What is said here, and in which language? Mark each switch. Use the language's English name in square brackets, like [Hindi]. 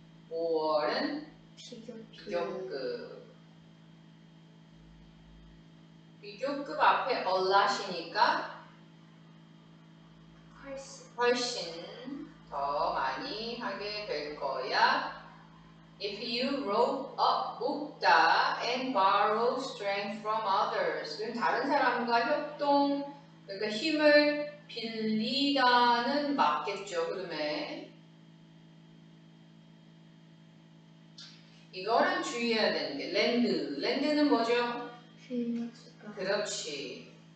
[Korean] more는 비교급. 비교급 앞에 a lot이니까 훨씬 더 많이 하게 될 거야. [English] If you rope up, 묶다 and borrow strength from others. [Korean] 그럼 다른 사람과 협동, 그러니까 힘을 빌리다는 맞겠죠, 그러면. 이거는 주의해야 되는 게 lend. lend는 뭐죠? 그렇지.